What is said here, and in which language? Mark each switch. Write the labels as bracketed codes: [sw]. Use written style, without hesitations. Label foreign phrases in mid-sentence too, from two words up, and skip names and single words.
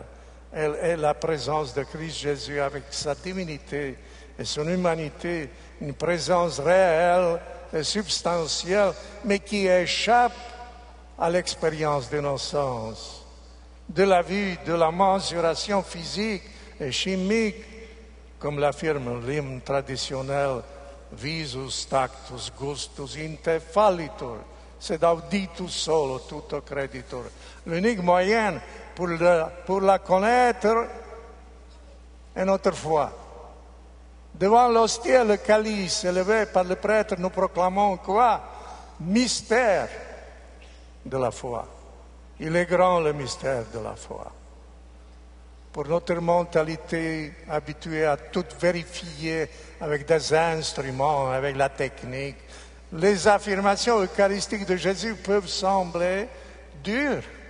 [fr] Elle est la présence de Christ Jésus avec sa divinité et son humanité, une présence réelle et substantielle, mais qui échappe à l'expérience de nos sens, de la vue, de la mensuration physique et chimique, comme l'affirme l'hymne traditionnel, [la] visus tactus gustus in te fallitur, sed auditus solo tutto creditur. [fr] L'unique moyen pour la connaître est notre foi. Devant l'hostie et le calice élevé par le prêtre, nous proclamons quoi? Mystère de la foi. Il est grand le mystère de la foi. Pour notre mentalité habituée à tout vérifier avec des instruments, avec la technique, les affirmations eucharistiques de Jésus peuvent sembler dures.